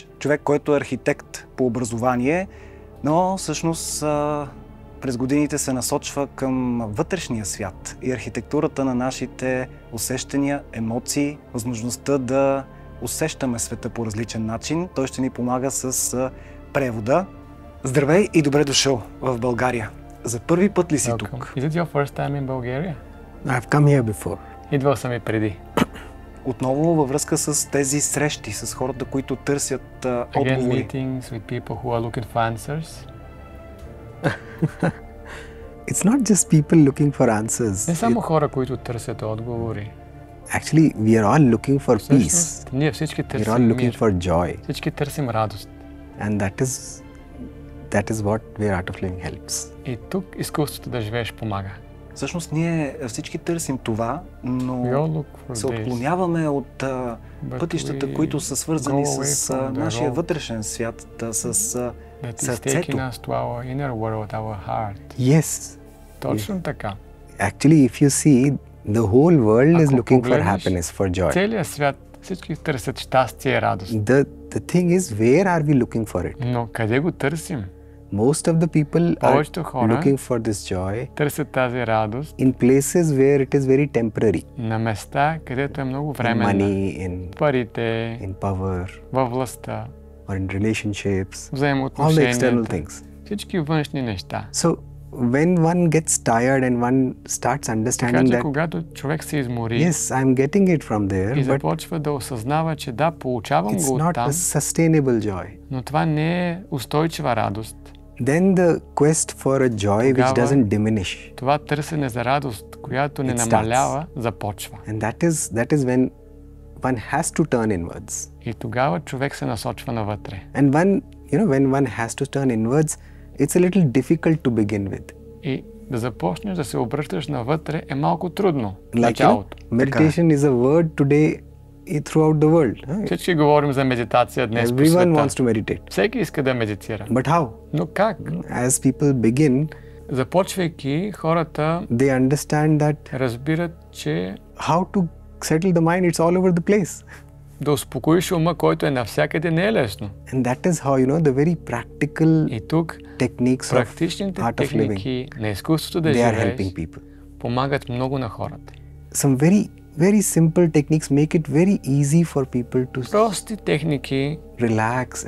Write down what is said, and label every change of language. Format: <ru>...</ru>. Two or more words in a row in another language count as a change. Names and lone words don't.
<bg>Човек, който е архитект по образование, но всъщност през годините се насочва към вътрешния свят и архитектурата на нашите усещания, емоции, възможността да усещаме света по различен начин. Той ще ни помага с превода. Здравей и добре дошъл в България. За първи път ли си тук?</bg> <en>Is it your first time in Bulgaria? I've come here before.</en> <bg>Идвал съм и преди. Отново във връзка с тези срещи с хората, които търсят отговори.</bg> <en>Again, meetings with people who are looking for answers. It's not just people looking for answers.</en> <bg>Не само хора, които търсят отговори.</bg> <en>Actually, we are all looking for peace.</en> <bg>Всъщност, ние всички</bg> <en>We are</en> <bg>търсим</bg> <en>all looking</en> <bg>мир.</bg> <en>for joy.</en> <bg>Всички търсим радост.</bg> <en>And that is what where Art of Living helps.</en> <bg>И тук изкуството да живееш помага. Всъщност ние всички търсим това,</bg> <en>We</en> <bg>но</bg> <en>all look for</en> <bg>се</bg> <en>this.</en> <bg>отклоняваме от</bg> <en>But</en> <bg>пътищата,</bg> <en>we</en> <bg>които са свързани</bg> <en>go away</en> <bg>с</bg> <en>from the</en> <bg>нашия</bg> <en>road</en> <bg>вътрешен свят, с</bg> <en>That is</en> <bg>сърцето.</bg> <en>taking us to our inner world, our heart. Yes.</en> <bg>Точно така.</bg> <en>Actually, if you see, the whole world is</en> <bg>Ако</bg> <en>looking for</en> <bg>погледнеш,</bg> <en>happiness, for joy.</en> <bg>Целият свят всички търсят щастие и радост.</bg> <en>The thing is, where are we looking for it?</en> <bg>Но къде го търсим?</bg> <en>Most of the people are</en> <bg>Повечето хора</bg> <en>looking for this joy</en> <bg>търсят тази радост</bg> <en>in places where it is very temporary.</en> <bg>на места, където е много</bg> <en>In</en> <bg>временно.</bg> <en>money, in</en> <bg>Парите,</bg> <en>power,</en> <bg>във властта,</bg> <en>or in relationships, all the external</en> <bg>взаимоотношенията,</bg> <en>things.</en> <bg>всички външни неща.</bg> <en>So when one gets tired and one starts</en> <bg>Така</bg> <en>understanding</en> <bg>че</bg> <en>that,</en> <bg>когато човек се измори</bg> <en>yes, I'm getting it from</en> <bg>и</bg> <en>there, but</en> <bg>започва да осъзнава, че да, получавам</bg> <en>it's</en> <bg>го</bg> <en>not</en> <bg>оттам,</bg> <en>a sustainable joy.</en> <bg>но това не е устойчива радост.</bg> <en>Then the quest for a joy which</en> <bg>Тогава</bg> <en>doesn't diminish.</en> <bg>Това търсене за радост, която не</bg> <en>It starts.</en> <bg>намалява, започва.</bg> <en>And that is when one has to turn inwards.</en> <bg>И тогава човек се насочва навътре.</bg> <en>And when one has to turn inwards, it's a little difficult to begin with.</en> <bg>И да започнеш да се обръщаш навътре е малко трудно.</bg> <en>Like,</en> <bg>Началото.</bg> <en>meditation is a word today throughout the world.</en> <bg>Всички говорим за медитация днес по</bg> <en>Everyone</en> <bg>света.</bg> <en>wants to meditate.</en> <bg>Всеки иска да медитира.</bg> <en>But how?</en> <bg>Но как?</bg> <en>As people begin,</en> <bg>Започвайки, хората</bg> <en>they understand that</en> <bg>разбират, че</bg> <en>how to settle the mind, it's all over the place.</en> <bg>Да успокоиш ума, който е навсякъде, не е лесно.</bg> <en>And that is how, the very practical</en> <bg>И тук</bg> <en>techniques of</en> <bg>практичните</bg> <en>art of living,</en> <bg>техники на изкуството да</bg> <en>they are</en> <bg>живееш</bg> <en>helping people.</en> <bg>помагат много на хората.</bg> <en>Some very, very simple techniques make it very easy for people to</en> <bg>Прости техники</bg> <en>relax and</en>